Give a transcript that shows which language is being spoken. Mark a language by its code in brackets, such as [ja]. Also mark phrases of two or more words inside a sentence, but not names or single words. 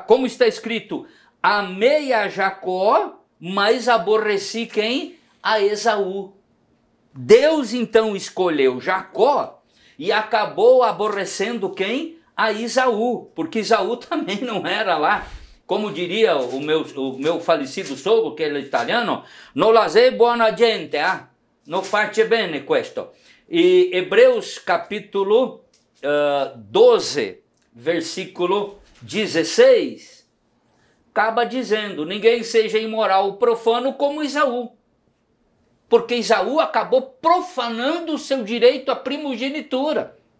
[pt] Como está escrito: amei a Jacó, mas aborreci quem? A Esaú. Deus então escolheu Jacó e acabou aborrecendo quem? A Esaú, porque Esaú também não era lá. Como diria o meu falecido sogro, que é italiano, [it] non la sei buona gente, non face bene questo. [pt] E Hebreus capítulo 12, versículo 16, acaba dizendo: ninguém seja imoral ou profano como Esaú. Porque Esaú acabou profanando o seu direito à primogenitura.